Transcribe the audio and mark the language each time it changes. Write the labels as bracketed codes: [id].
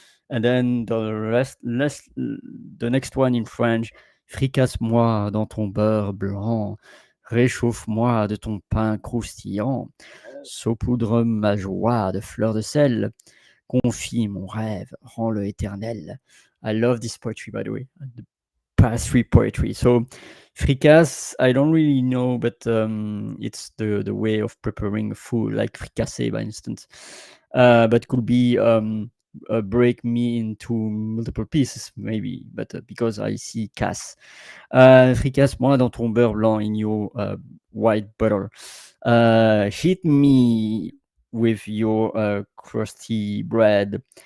[en] And then the next one in French, [fr] fricasse-moi dans ton beurre blanc, réchauffe-moi de ton pain croustillant, saupoudre ma joie de fleurs de sel, confie mon rêve, rends-le éternel. [en] I love this poetry, by the way, the pastry poetry. So fricasse, I don't really know, but it's the way of preparing food, like fricassé, by instance. But could be break me into multiple pieces, maybe, but because I see casse. [fr] Fricasse-moi dans ton beurre blanc, [en] in your white butter. Hit me with your crusty bread.